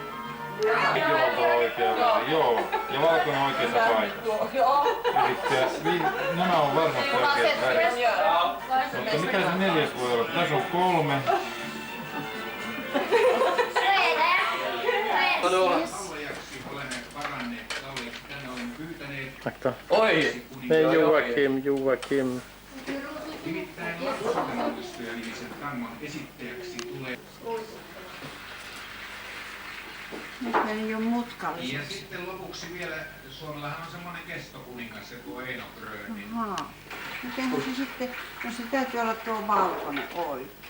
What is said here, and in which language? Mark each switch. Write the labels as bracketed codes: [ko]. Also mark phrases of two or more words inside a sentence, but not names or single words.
[fi] Joo, ja valkoinen oikeassa paikassa. Elikkä nämä on varmasti oikeat värit. Mutta mikä se 4. voi olla? Tässä on 3. [sv] Så är det. Akta. Oj! Nej, Joakim. [fi] Nyt meni jo mutkalliseksi. Ja sitten lopuksi vielä, Suomellahan on semmoinen kestokuningas, se tuo Eino Grönin. Ahaa. Mitenhän se sitten, no se täytyy olla tuo valkoinen oikein.